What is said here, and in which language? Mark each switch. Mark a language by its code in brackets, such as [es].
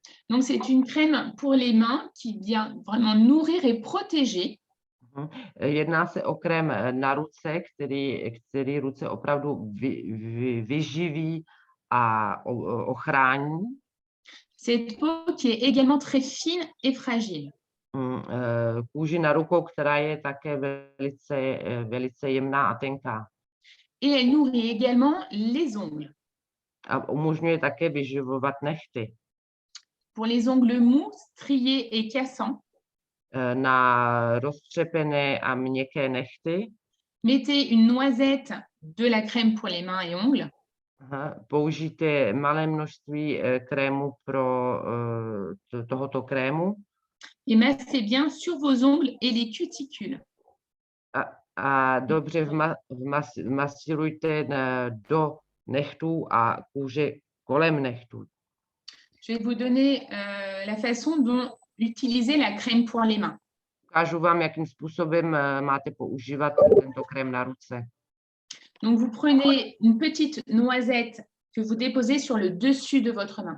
[fr] Donc, c'est une crème pour les mains qui vient vraiment nourrir et protéger. [cs] Jedná se o krém na ruce, který ruce opravdu vyživí a ochrání. [fr] Cette peau qui est également très fine et fragile. [cs] Kůži na rukou, která je také velice jemná a tenká. [fr] Et elle nourrit également les ongles. [cs] A umožňuje také vyživovat nehty. [fr] Pour les ongles mous, striés et cassants, [cs] Na roztřepené a měkké nehty [fr] mettez une noisette de la crème pour les mains et ongles. [cs] použijte malé množství krému pro tohoto krému [fr] Et massez bien sur vos ongles et les cuticules. [cs] a dobře masírujte do nechtů a kůže kolem nechtů. [fr] Je vais vous donner la façon dont utiliser la crème pour les mains. [cs] Ukážu vám, jakým způsobem máte používat tento krém na ruce. [fr] Donc, vous prenez une petite noisette que vous déposez sur le dessus de votre main.